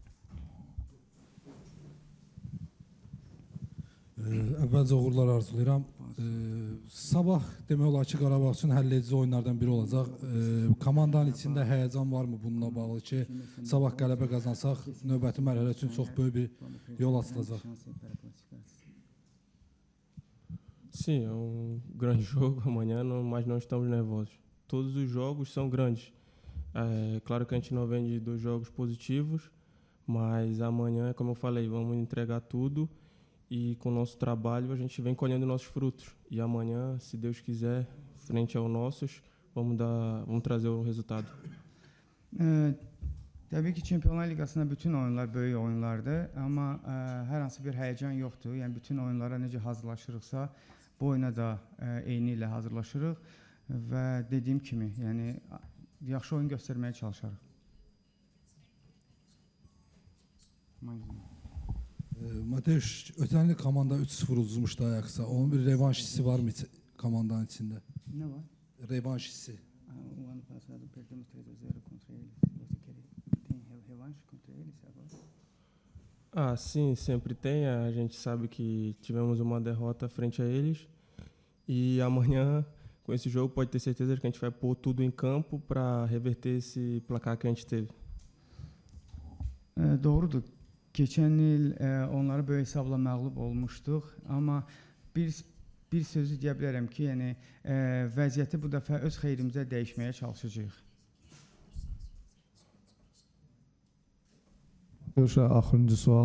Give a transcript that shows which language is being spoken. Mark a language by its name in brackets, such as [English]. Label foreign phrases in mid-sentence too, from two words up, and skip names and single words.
[Azerbaijani] Əvvəlcə uğurlar arzulayıram. Sabah demək olar ki, Qarabağ üçün həll edici oyunlardan biri olacaq. Komandanın içində həyəcan varmı bununla bağlı ki, sabah qələbə qazansaq, növbəti mərhələ üçün çox böyük bir yol açılacaq? [Portuguese] Sim, é grande jogo amanhã, mas não estamos nervosos. Todos os jogos são grandes. É claro que a gente não vem de 2 jogos positivos, mas amanhã, como eu falei, vamos entregar tudo e com o nosso trabalho a gente vem colhendo nossos frutos. E amanhã, se Deus quiser, frente aos nossos, vamos trazer o resultado. [Azerbaijani] Təbii ki, Çempionlar Liqasında bütün oyunlar böyük oyunlardır, amma hər hansı bir həyəcan yoxdur. Yəni bütün oyunlara necə hazırlaşırıqsa, bu oyuna da eyni ilə hazırlaşırıq və dediyim kimi, yəni yaxşı oyun göstərməyə çalışarıq. Mateus, ötən il komanda 3-0 uzmuşdu Ajax'a. Onun bir revanş hissi var mı komandanın içində? Nə var? Revanş hissi. [Portuguese] O ano passado perdemos 3-0 contra eles. Você tem revanche contra eles agora? Ah, sim, sempre tem. A gente sabe que tivemos uma derrota frente a eles. E amanhã, com esse jogo, pode ter certeza que a gente vai pôr tudo em campo para reverter esse placar que a gente teve. [Azerbaijani] Doğrudur. Keçən il onları böyük hesabla məğlub olmuşduq, amma bir sözü deyə bilərəm ki, yəni vəziyyəti bu dəfə öz xeyrimizə dəyişməyə çalışacağıq. Görüşə axırıncı sual.